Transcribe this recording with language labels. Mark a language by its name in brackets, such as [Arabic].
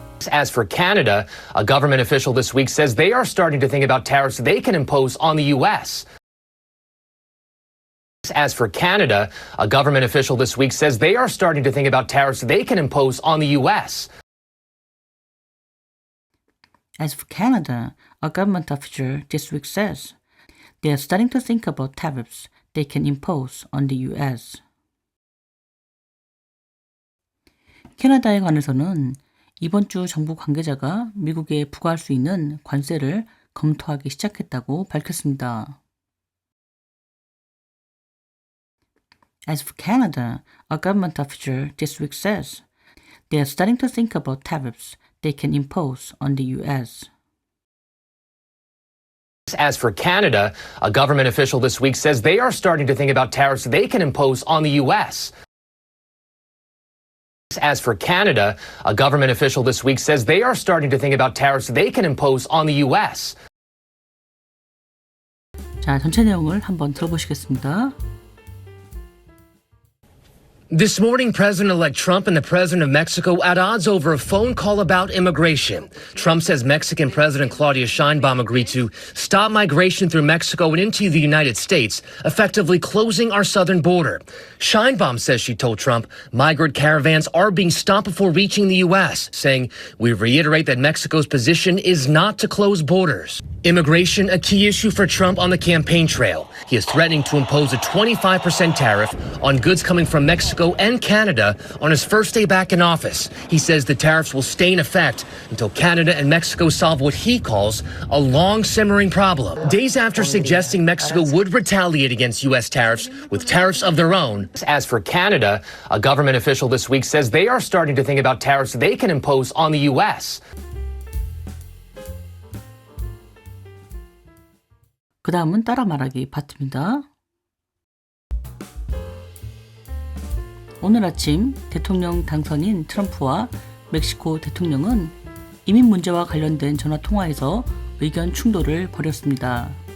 [English] As for Canada, a government official this week says they are starting to think about tariffs they can impose on the U.S. As for Canada, a government official this week says they are starting to think about tariffs they can impose on the U.S. As for Canada, a government official this week says they are starting to think about tariffs they can impose on the U.S. [Korean] 캐나다에 관해서는 이번 주 정부 관계자가 미국에 부과할 수 있는 관세를 검토하기 시작했다고 밝혔습니다. [English] As for Canada, a government official this week says they are starting to think about tariffs they can impose on the U.S. As for Canada, a government official this week says they are starting to think about tariffs they can impose on the U.S. As for Canada, a government official this week says they are starting to think about tariffs they can impose on the U.S. [Korean] 자, 전체 내용을 한번 들어보시겠습니다. [English] This morning, President-elect Trump and the President of Mexico at odds over a phone call about immigration. Trump says Mexican President Claudia Sheinbaum agreed to stop migration through Mexico and into the United States, effectively closing our southern border. Sheinbaum says she told Trump migrant caravans are being stopped before reaching the U.S., saying, "We reiterate that Mexico's position is not to close borders." Immigration, a key issue for Trump on the campaign trail. He is threatening to impose a 25% tariff on goods coming from Mexico and Canada on his first day back in office. He says the tariffs will stay in effect until Canada and Mexico solve what he calls a long simmering problem. Days after suggesting Mexico would retaliate against U.S. tariffs with tariffs of their own. As for Canada, a government official this week says they are starting to think about tariffs they can impose on the U.S. [Korean] 그 다음은 따라 말하기 파트입니다. 오늘 아침 대통령 당선인 트럼프와 멕시코 대통령은 이민 문제와 관련된 전화 통화에서 의견 충돌을 벌였습니다.